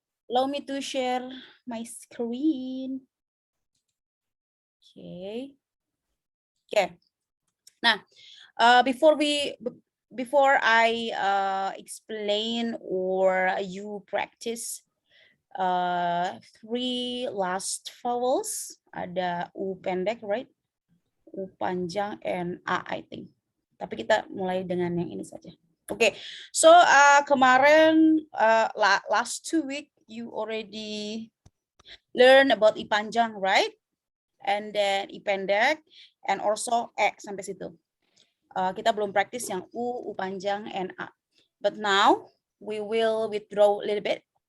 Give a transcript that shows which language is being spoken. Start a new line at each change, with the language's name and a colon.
English: Allow me to share my screen. Okay. Okay. Now, before I explain or you practice 3 last vowels,
Indonesian: ada U pendek,
English: right? U panjang and A, I think.
Indonesian: Tapi kita mulai dengan yang ini saja.
English: Okay, so kemarin last 2 week you already learn about I panjang, right? And then I pendek, and also E
Indonesian: sampai situ. Kita belum praktis yang U panjang, and A.
English: But now we will withdraw a little bit.